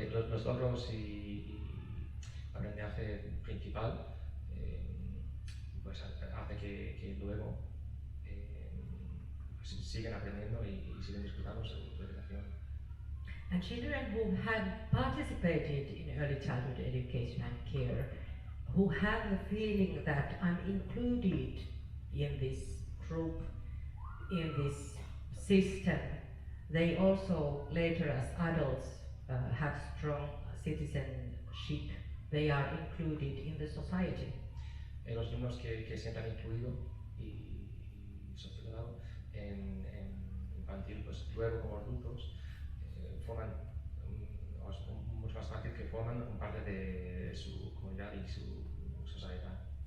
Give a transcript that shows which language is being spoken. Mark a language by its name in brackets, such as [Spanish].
[Spanish] Los logros y aprendizaje principal pues hace que luego pues siguen aprendiendo y siguen disfrutando su educación. [English] And children who have participated in early childhood education and care, who have the feeling that I'm included in this group, in this system, they also later as adults have strong citizenship. They are included in the society. [Spanish] Los niños que sientan incluido y socializado en infantil, pues luego como adultos forman, o es mucho más fácil que forman parte de su comunidad y su sociedad.